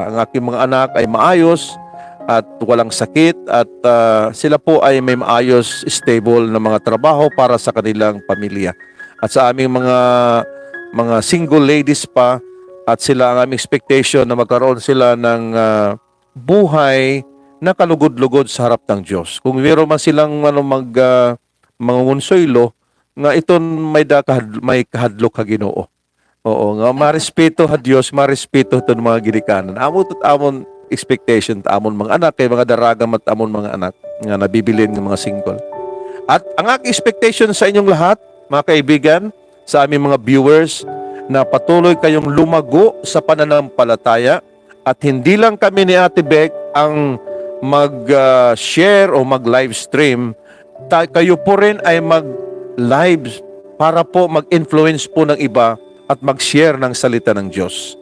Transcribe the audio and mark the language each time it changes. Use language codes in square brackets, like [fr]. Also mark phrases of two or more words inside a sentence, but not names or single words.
[tl] Ang aking mga anak ay maayos at walang sakit at sila po ay may maayos, stable na mga trabaho para sa kanilang pamilya. At sa aming mga single ladies pa, at sila ang aming expectation na magkaroon sila ng buhay na kalugod-lugod sa harap ng Diyos. Kung meron man silang mangungonsoylo, [war] nga iton may kahadlok ka Ginoo. Oo nga, marespeto ha Diyos, marespeto ito mga ginikanan. Amon expectation amon mga anak, kay mga daragam at amon mga anak nga nabibilin ng mga single. [tl] At ang aking expectation sa inyong lahat, mga kaibigan, sa aming mga viewers, na patuloy kayong lumago sa pananampalataya at hindi lang kami ni Ate Bek ang mag-share o mag-live stream, kayo po rin ay mag-live para po mag-influence po ng iba at mag-share ng salita ng Diyos.